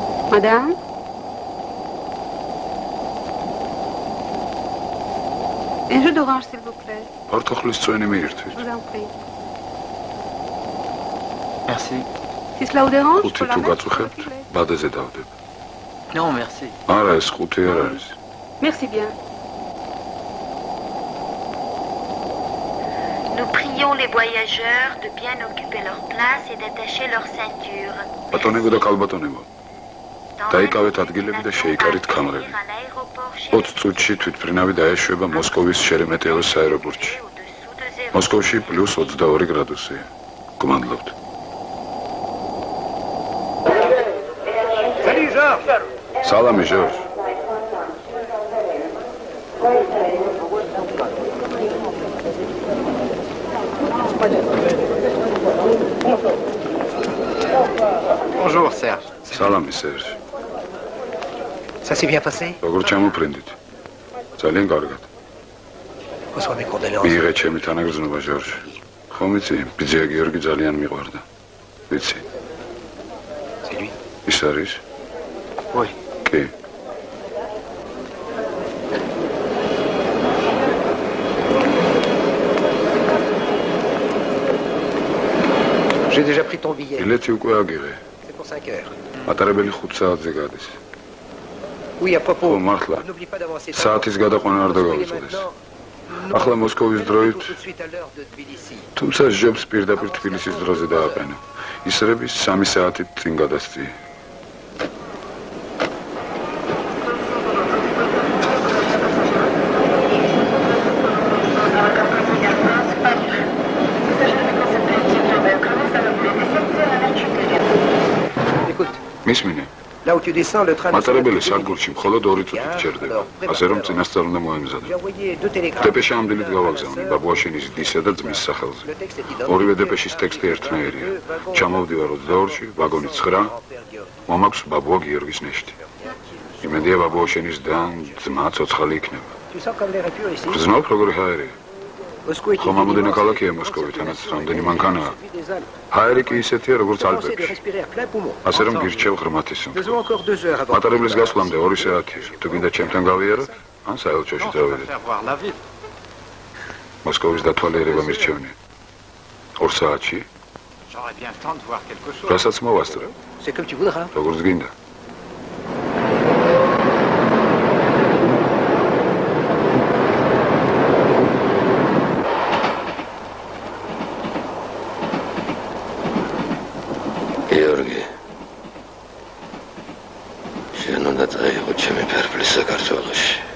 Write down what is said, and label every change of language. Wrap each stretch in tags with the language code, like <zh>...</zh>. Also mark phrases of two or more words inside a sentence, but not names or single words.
<fr>Madame? Un jus d'orange, s'il vous plaît.</fr> <ka>ფორთოხლის წვენი მიირთვით.</ka> <fr>Je vous en prie. Merci. Si cela vous dérange,</fr> <ka>Ხუთი თუ გაწუხებთ, ბადეზე დავდებ.</ka> <fr>Non, merci.</fr> <ka>არა, ეს ხუთი არ არის.</ka> <fr>Merci bien. Nous prions les voyageurs de bien occuper leur place et d'attacher leur ceinture.</fr> <ka>ბატონებო და ქალბატონებო, დაიკავეთ ადგილები და შეიკარით ქამრები. 20 წუთში თვითმფრინავი დაეშვება მოსკოვის შერემეტიევოს აეროპორტში. მოსკოვში +22 გრადუსია. გმადლობთ. სალამი, ჟორჟ.</ka> <fr>Bonjour, Serge.</fr> <ka>სალამი, სერჟ.</ka> <fr>Ça s'est bien passé?</fr> <ka>როგორ ჩამოფრინდით? ძალიან კარგად.</ka> <fr>Reçois mes condoléances.</fr> <ka>მიიღე ჩემი თანაგრძნობა, ჟორჟ. ხომ იცი, ბიძია გიორგი ძალიან მიყვარდა. ვიცი.</ka> <fr>C'est lui?</fr> <ka>ის არის?</ka> <fr>Oui.</fr> <ka>კი.</ka> <fr>J'ai déjà pris ton billet.</fr> <ka>ბილეთი უკვე აგიღე.</ka> <fr>C'est pour 5 heures.</fr> <ka>მატარებელი 5 საათზე გადის.</ka> <fr>Oui, à propos.</fr> <ka>ხო, მართლა.</ka> <fr>N'oublie pas d'avancer.</fr> <ka>საათის გადაყვანა არ დაგავიწყდეს. ახლა მოსკოვის დროით,</ka> <fr>Tout de suite à l'heure de Tbilissi.</fr> <ka>თუმცა ჟებს პირდაპირ თბილისის დროზე დააყენა. ისრების 3 საათით წინ გადასწია.</ka> <fr>Écoute,</fr> <ka>მისმინე,</ka> <fr>là où tu descends, le train...</fr> <ka>მატარებელი სადგურში მხოლოდ 2 წუთით ჩერდება. ასე რომ წინასწარ უნდა მოემზადო.</ka> <fr>J'ai envoyé 2 télégrammes.</fr> <ka>დეპეშა ამ დილით გავაგზავნე ბაბუაშენის დისა და ძმის სახელზე. ორივე დეპეშის ტექსტი ერთნაირია. ჩამოვდივარ 22-ში, ვაგონი 9, მომაქვს ბაბუა გიორგის ნეშტი. იმედია ბაბუაშენის და ძმა ცოცხალი იქნება.</ka> <fr>Tu sens comme les répures ici?</fr> <ka>გრძნობ როგორი ჰაერია.</ka> <fr>Moscou est...</fr> <ka>ხომ ამოდენა ქალაქია მოსკოვი, თანაც რამდენი მანქანაა. ჰაერი კი ისეთია, როგორც</ka> <fr>Commencer de</fr> <ka>ალპებში.</ka> <fr>respirer à plein poumon.</fr> <ka>ასე რომ გირჩევ ღრმათის სიმხვრე.</ka> <fr>Faisons encore 2 heures avant.</fr> <ka>მატარებლის გასვლამდე 2 საათია. თუ გინდა ჩემთან გავიაროთ, ან საელჩოში</ka> <fr>On va</fr> <ka>წავიდეთ.</ka> <fr>faire voir la ville.</fr> <ka>მოსკოვის დათვალიერება მირჩევნია. 2 საათში,</ka> <fr>J'aurais bien le temps de voir quelque chose.</fr> <ka>რასაც მოვასწრე,</ka> <fr>C'est comme tu voudras.</fr> <ka>როგორც გინდა. გიორგი, შენ უნდა წაიღო ჩემი ფერფლი საქართველოში.</ka>